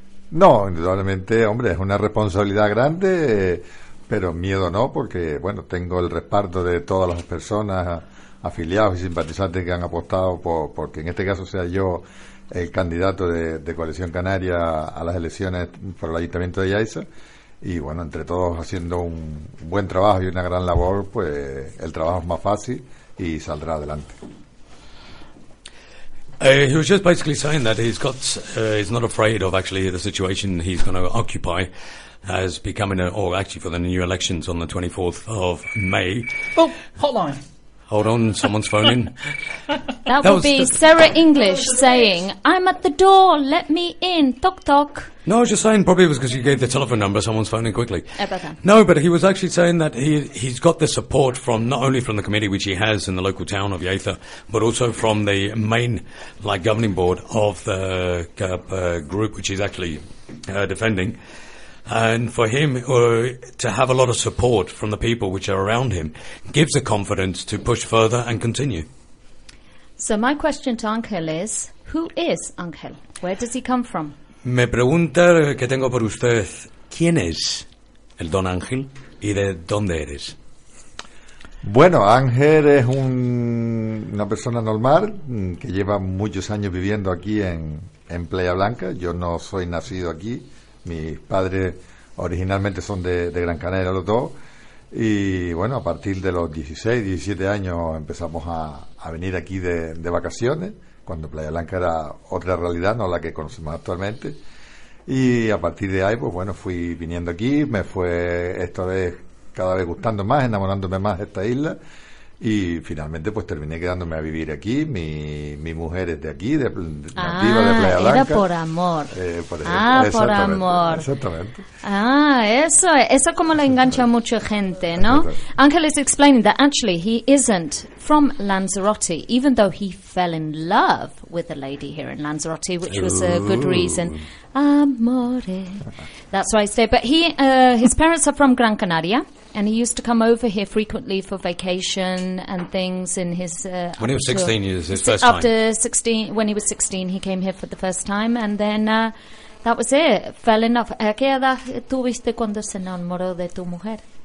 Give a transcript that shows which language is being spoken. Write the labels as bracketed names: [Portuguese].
[Spanish] No, indudablemente, hombre, es una responsabilidad grande, pero miedo no, porque, bueno, tengo el respaldo de todas las personas, afiliados y simpatizantes que han apostado porque en este caso sea yo el candidato de Coalición Canaria a las elecciones por el Ayuntamiento de Jaisa. Y, bueno, entre todos haciendo un buen trabajo y una gran labor, pues el trabajo es más fácil y saldrá adelante. [English] He was just basically saying that he's not afraid of actually the situation he's going to occupy as becoming, or actually for the new elections on the 24th of May. Oh, hotline. Hold on, someone's phoning. Sarah English saying, I'm at the door, let me in, toc toc. No, I was just saying probably it was because you gave the telephone number, someone's phoning quickly. Ever. No, but he was actually saying that he's got the support from not only from the committee, which he has in the local town of Yatha, but also from the main like governing board of the group, which he's actually defending. And for him to have a lot of support from the people which are around him gives the confidence to push further and continue. So my question to Ángel is, who is Ángel? Where does he come from? [Spanish] Me pregunta que tengo por usted, ¿quién es el don Ángel y de dónde eres? Bueno, Ángel es una persona normal que lleva muchos años viviendo aquí en Playa Blanca. Yo no soy nacido aquí. Mis padres originalmente son de Gran Canaria, los dos. Y bueno, a partir de los 16, 17 años empezamos a venir aquí de vacaciones, cuando Playa Blanca era otra realidad, no la que conocemos actualmente. Y a partir de ahí, pues bueno, fui viniendo aquí, me fue esta vez cada vez gustando más, enamorándome más de esta isla. Y finalmente pues terminé quedándome a vivir aquí. Mi mujer es de aquí, nativa de Playa Blanca. Era por amor. Por amor. Exactamente. Ah, eso como lo engancha mucha gente, ¿no? [English] Ángel is explaining that actually he isn't from Lanzarote, even though he fell in love with a lady here in Lanzarote, which was a good reason. Amore. That's why I stay. But his parents are from Gran Canaria. And he used to come over here frequently for vacation and things in his... when he was 16, it was his first time. When he was 16, he came here for the first time. And then that was it. Fell in love. [Spanish] ¿Qué edad tuviste cuando se enamoró de tu mujer?